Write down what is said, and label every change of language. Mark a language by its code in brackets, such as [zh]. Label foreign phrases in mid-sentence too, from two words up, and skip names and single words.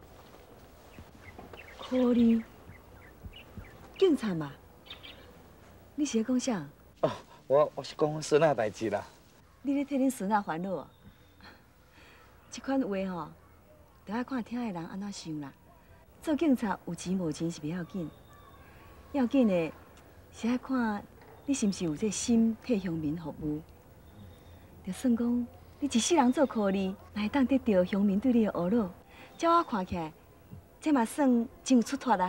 [nan] 科字？警察嘛？你是咧讲啥？哦，我是讲阮孙仔的代志啦。你咧替恁孙仔烦恼哦？这款话吼，着爱看听的人安怎想啦。做警察有钱无钱是不要紧，要紧的是爱看你是毋是有这心替乡民服务。就算讲你一世人做苦力，若会当得到乡民对你的呵劳，照我看起来，这嘛算真有出头啦。